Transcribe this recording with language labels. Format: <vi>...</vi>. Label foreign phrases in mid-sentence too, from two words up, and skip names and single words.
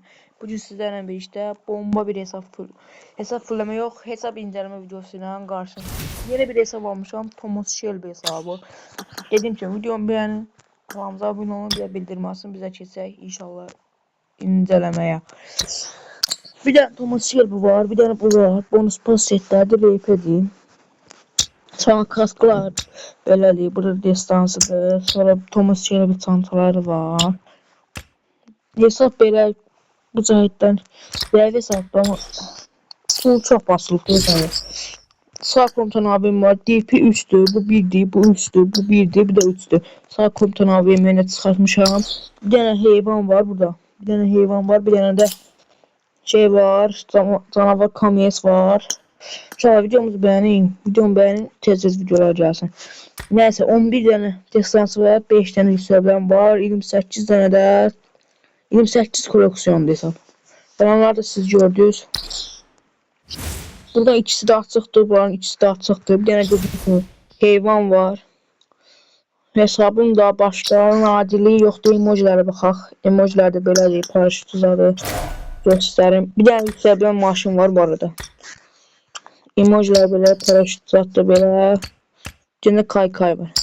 <tr>Bugün sizlerle birlikte bomba bir hesap fulleme yok, hesap inceleme videosuyla karşınızda. Yeni bir hesap almışam, Thomas Shelby hesabı. Dediğim gibi videomu beğenin, kanalımıza abone olun, bir de bildirim bize geçsek inşallah incelemeye. Bir de Thomas Shelby var, bir de bu var.</tr> <az>Bonus pas setlerde RP edeyim. Sonra kasklar belədir. Burada destansıdır. Sonra Thomas Shelby çantaları var. Hesab belə bu cəhətdən zəif hesabdır amma pul çox basılıqdır yəni. Sağ komutan abim var. DP 3'dür. Bu 1'dir. Bu 3'dür. Bu 1'dir. Bir də 3'dür. Sağ komutan abim yenə çıxartmışam. Bir dənə heyvan var burada. Bir dənə heyvan var. Bir dənə də şey var. Canavar kamyes var.</az> <tr>Şöyle videomuzu beğenin. Videomu beğenin. Tez videolar gelsin. Neyse 11 tane destansı var.</tr> <az>5 tane hissəbləm var.</az> <tr>28 tane de 28 koleksiyon desem. Onları da siz gördünüz.</tr> <az>Burada ikisi de açıqdır. Buranın ikisi de açıqdır.</az> <tr>Bir tane gözükmüyor.</tr> <az>Heyvan var. Hesabım da başqa nadiliyi yoxdur. Emojilərə baxaq. Emojilər də belədir. Paraşüt uzadı. Göstərim. Bir tane hissəbləm maşın var bu arada. Emojiler belə, paraşüt uzatdı belə.</az> <tr>Gene kaykay var.</tr>